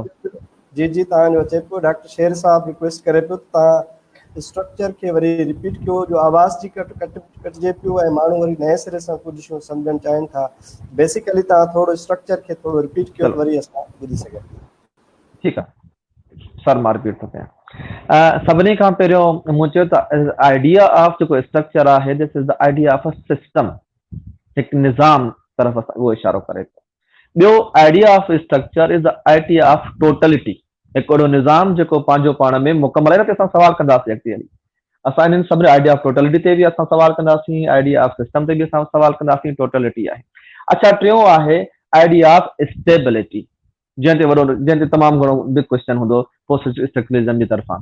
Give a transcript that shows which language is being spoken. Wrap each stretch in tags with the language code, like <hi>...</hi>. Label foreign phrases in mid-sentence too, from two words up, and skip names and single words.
<sd>साहब जी जी तव्हांजो अचे पियो। डॉक्टर शेर साहब रिक्वेस्ट करे पियो तव्हां स्ट्रक्चर खे वरी रिपीट कयो, जो आवाज़ जी कटिजे पियो ऐं माण्हू वरी नए सिरे सां कुझु शयूं सम्झणु चाहिनि था। बेसिकली तव्हां थोरो स्ट्रक्चर खे थोरो रिपीट कयो त चलो वरी असां ॿुधी सघूं। ठीकु आहे सर, मां रिपीट थो कयां। सभिनी खां पहिरियों मूं चयो त</sd> <en>idea of</en> <sd>जेको स्ट्रक्चर आहे,</sd> <en>this is the idea of a system,</en> <sd>हिकु निज़ाम तरफ़ उहो इशारो करे थो।</sd> <en>ॿियो idea of structure is the idea of totality,</en> <sd>हिकु अहिड़ो निज़ाम जेको पंहिंजो पाण में मुकमल आहे। न असां सवाल कंदासीं अॻिते हली, असां इन्हनि सभिनी</sd> <en>idea of totality</en> <sd>ते बि असां सवाल कंदासीं,</sd> <en>idea of system</en> <sd>ते बि असां सवाल कंदासीं, टोटलिटी आहे। अच्छा, टियों आहे</sd> <en>idea of stability,</en> <sd>जंहिं ते तमामु घणो</sd> <en>big question</en> <sd>हूंदो</sd> <en>post structuralism</en> <sd>जी तरफ़ां।</sd>